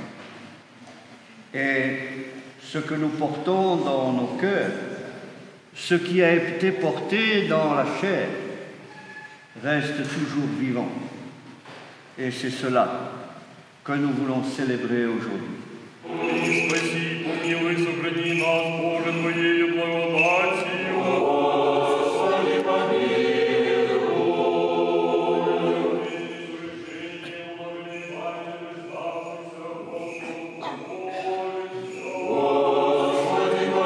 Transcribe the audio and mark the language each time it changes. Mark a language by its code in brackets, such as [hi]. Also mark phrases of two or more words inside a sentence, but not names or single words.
[fr] Et ce que nous portons dans nos cœurs, ce qui a été porté dans la chair, reste toujours vivant. Et c'est cela que nous voulons célébrer aujourd'hui. [ru] Спаси, помилуй, сохрани нас, Боже, Твоею благодатью. Господи, помилуй. Господи,